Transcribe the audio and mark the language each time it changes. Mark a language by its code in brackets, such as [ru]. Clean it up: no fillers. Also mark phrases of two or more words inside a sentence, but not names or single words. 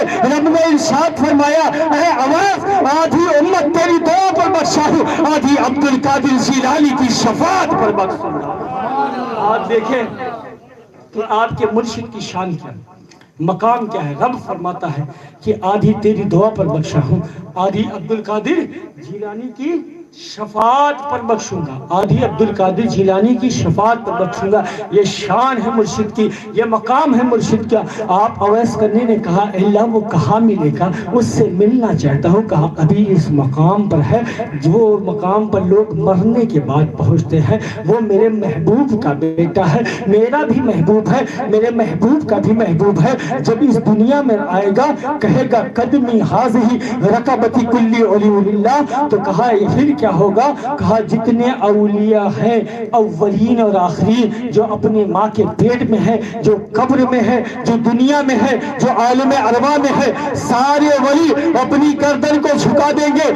[ur] رب نے ارشاد فرمایا اے اویس آدھی امت تیری دعا پر بخشا ہوں، آدھی عبد القادر جیلانی کی شفاعت پر بخشوں گا. آپ دیکھیں کہ آپ کے مرشد کی شان کیا، مقام کیا ہے. رب فرماتا ہے کہ آدھی تیری دعا پر بخشا ہوں، آدھی عبد القادر جیلانی کی شفاعت پر بخشوں گا، آدھی عبد القادر جیلانی کی شفاعت پر بخشوں گا۔ یہ شان ہے مرشد کی، یہ مقام ہے مرشد کا۔ آپ اویس کرنی نے کہا اے اللہ وہ کہاں ملے گا، اس سے ملنا چاہتا ہوں۔ کہا ابھی اس مقام پر ہے، وہ مقام پر لوگ مرنے کے بعد پہنچتے ہیں، وہ میرے محبوب کا بیٹا ہے، میرا بھی محبوب ہے، میرے محبوب کا بھی محبوب ہے۔ جب اس دنیا میں آئے گا کہے گا [ar] قدمی حاضی رقبتی کلی اولی اللہ، [ur] تو کہا یہ پھر کیا ہوگا؟ کہا جتنے اولیاء ہیں اولین اور آخرین، جو اپنے ماں کے پیٹ میں ہے، جو قبر میں ہے، جو دنیا میں ہے، جو عالم ارواح میں ہے، سارے ولی اپنی گردن کو جھکا دیں گے۔